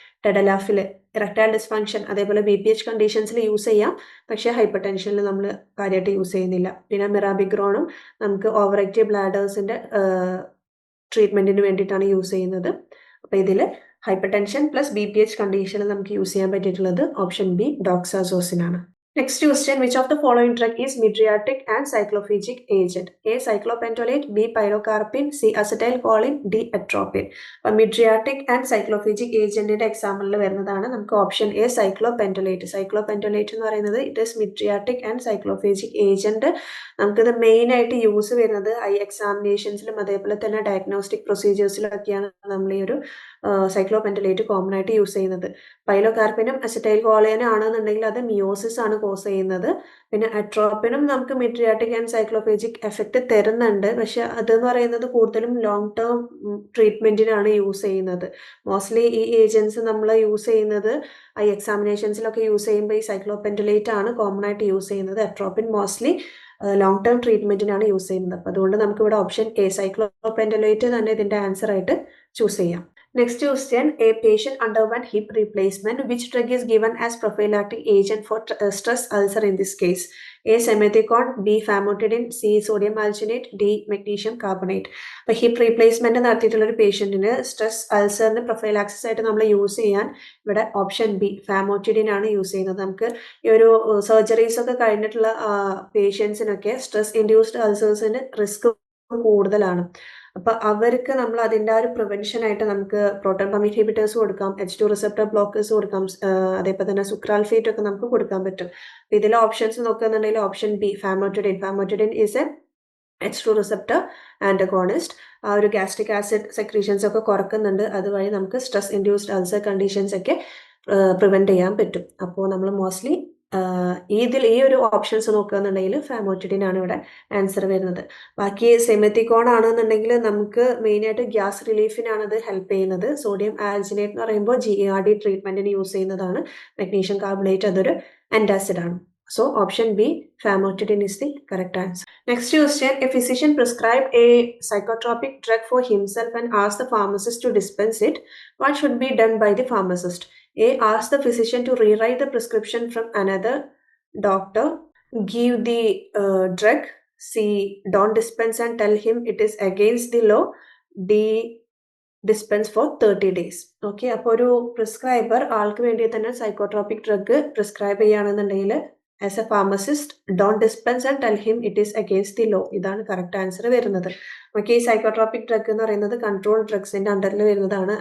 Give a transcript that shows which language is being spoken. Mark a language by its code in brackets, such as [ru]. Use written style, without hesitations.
[ml] ടെഡലാഫിൽ erectile dysfunction അതേപോലെ BPH കണ്ടീഷൻസിൽ use ചെയ്യാം, പക്ഷേ ഹൈപ്പർ ടെൻഷനിൽ നമ്മൾ കാര്യമായിട്ട് യൂസ് ചെയ്യുന്നില്ല. പിന്നെ മിറാബിഗ്രോണും നമുക്ക് ഓവർ ആക്റ്റീവ് ബ്ലാഡേഴ്സിൻ്റെ ട്രീറ്റ്മെൻറ്റിന് വേണ്ടിയിട്ടാണ് യൂസ് ചെയ്യുന്നത്. അപ്പോൾ ഇതിൽ ഹൈപ്പർ ടെൻഷൻ പ്ലസ് BPH കണ്ടീഷനിൽ നമുക്ക് യൂസ് ചെയ്യാൻ പറ്റിയിട്ടുള്ളത് ഓപ്ഷൻ ബി ഡോക്സാസോസിൻ ആണ്. [en] Next question, which of the following drug is mydriatic and cyclophagic agent? A cyclopentolate, B pilocarpine, C acetylcholine, D atropine. [ml] അപ്പോൾ [en] mydriatic and cyclophagic agent [ml] ന്റെ എക്സാമ്പിളിൽ വരുന്നതാണ് നമുക്ക് option A സൈക്ലോപെൻറ്റോലേറ്റ്. സൈക്ലോപെൻറ്റോലേറ്റ് എന്ന് പറയുന്നത് it is [en] mydriatic and cyclophagic agent. [ml] നമുക്കിത് മെയിനായിട്ട് use വരുന്നത് I എക്സാമിനേഷൻസിലും അതേപോലെ തന്നെ ഡയഗ്നോസ്റ്റിക് പ്രൊസീജിയേഴ്സിലൊക്കെയാണ് നമ്മൾ ഈ ഒരു സൈക്ലോപെൻറ്റോലേറ്റ് കോമൺ ആയിട്ട് യൂസ് ചെയ്യുന്നത്. പൈലോകാർപ്പിനും അസറ്റൈൽകോളിനും ആണെന്നുണ്ടെങ്കിൽ അത് മിയോസിസ് ആണ് കോസ് ചെയ്യുന്നത്. പിന്നെ അട്രോപ്പിനും നമുക്ക് മിഡ്രിയാറ്റിക് ആൻഡ് സൈക്ലോഫേജിക് എഫക്റ്റ് തരുന്നുണ്ട്, പക്ഷെ അതെന്ന് പറയുന്നത് കൂടുതലും ലോങ് ടേം ട്രീറ്റ്മെൻറ്റിനാണ് യൂസ് ചെയ്യുന്നത്. മോസ്റ്റ്ലി ഈ ഏജൻസ് നമ്മൾ യൂസ് ചെയ്യുന്നത് ഐ എക്സാമിനേഷൻസിലൊക്കെ യൂസ് ചെയ്യുമ്പോൾ ഈ സൈക്ലോപെൻറ്റോലേറ്റ് ആണ് കോമൺ ആയിട്ട് യൂസ് ചെയ്യുന്നത്. Atropine mostly long term ട്രീറ്റ്മെൻറ്റിനാണ് use ചെയ്യുന്നത്. അപ്പോൾ അതുകൊണ്ട് നമുക്കിവിടെ ഓപ്ഷൻ എ സൈക്ലോപെൻറ്റോലേറ്റ് തന്നെ ഇതിൻ്റെ ആൻസർ ആയിട്ട് ചൂസ് ചെയ്യാം. [en] Next question, a patient underwent hip replacement. Which drug is given as prophylactic agent for stress ulcer in this case? A. Simethicone, B. Famotidine, C. Sodium alginate, D. Magnesium carbonate. [ml] അപ്പോൾ hip replacement നടത്തിയിട്ടുള്ള ഒരു പേഷ്യന്റിന് stress അൾസറിന് prophylaxis ആയിട്ട് നമ്മൾ use ചെയ്യാൻ ഇവിടെ option B ഫാമോറ്റിഡിൻ ആണ് use ചെയ്യുന്നത്. നമുക്ക് ഈ ഒരു സർജറീസ് ഒക്കെ കഴിഞ്ഞിട്ടുള്ള പേഷ്യൻസിനൊക്കെ സ്ട്രെസ് ഇൻഡ്യൂസ്ഡ് അൾസേഴ്സിന് റിസ്ക് കൂടുതലാണ്. അപ്പൊ അവർക്ക് നമ്മൾ അതിൻ്റെ ആ ഒരു പ്രിവെൻഷൻ ആയിട്ട് നമുക്ക് പ്രോട്ടോൺ പമ്പ് ഇൻഹിബിറ്റേഴ്സ് കൊടുക്കാം, H2 റിസപ്റ്റർ ബ്ലോക്കേഴ്സ് കൊടുക്കാം, അതേപോലെ തന്നെ സുക്രാൽഫേറ്റ് ഒക്കെ നമുക്ക് കൊടുക്കാൻ പറ്റും. ഇതിലെ ഓപ്ഷൻസ് നോക്കുകയാണെന്നുണ്ടെങ്കിൽ option B ഫാമോറ്റിഡിൻ is A H2 receptor antagonist. ആ ഒരു ഗ്യാസ്ട്രിക് ആസിഡ് സെക്രീഷൻസ് ഒക്കെ കുറക്കുന്നുണ്ട്. അതുവഴി നമുക്ക് സ്ട്രെസ് ഇൻഡ്യൂസ്ഡ് അൾസർ കണ്ടീഷൻസ് ഒക്കെ പ്രിവെന്റ് ചെയ്യാൻ പറ്റും. അപ്പോൾ നമ്മൾ മോസ്റ്റ്ലി ഈ ഒരു ഓപ്ഷൻസ് നോക്കുകയാണെന്നുണ്ടെങ്കിൽ ഫാമോറ്റിഡിൻ ആണ് ഇവിടെ ആൻസർ വരുന്നത്. ബാക്കി സെമിത്തിക്കോൺ ആണെന്നുണ്ടെങ്കിൽ നമുക്ക് മെയിനായിട്ട് ഗ്യാസ് റിലീഫിനാണ് അത് ഹെൽപ്പ് ചെയ്യുന്നത്. സോഡിയം ആൽജിനേറ്റ് എന്ന് പറയുമ്പോൾ GERD ട്രീറ്റ്മെന്റിന് യൂസ് ചെയ്യുന്നതാണ്. മഗ്നീഷ്യം കാർബണേറ്റ് അതൊരു ആന്റാസിഡ് ആണ്. [en] So option B, famotidine is the correct answer. Next question, a physician prescribed a psychotropic drug for himself and asked the pharmacist to dispense it. What should be done by the pharmacist? A. Ask the physician to rewrite the prescription from another doctor. Give the drug. C. Don't dispense and tell him it is against the law. D. Dispense for 30 days. Okay, അപ്പോൾ ഒരു prescriber [ml] ആൾക്ക് വേണ്ടി തന്നെ [en] Psychotropic drug prescribe ചെയ്യുകയാണെന്നുണ്ടെങ്കിൽ as a pharmacist don't dispense and tell him it is against the law. [ml] ഇതാണ് correct answer വരുന്നത്. Okay, ഈ psychotropic drug എന്ന് പറയുന്നത് കൺട്രോൾ ഡ്രഗ്സിന്റെ അണ്ടറിൽ വരുന്നതാണ്.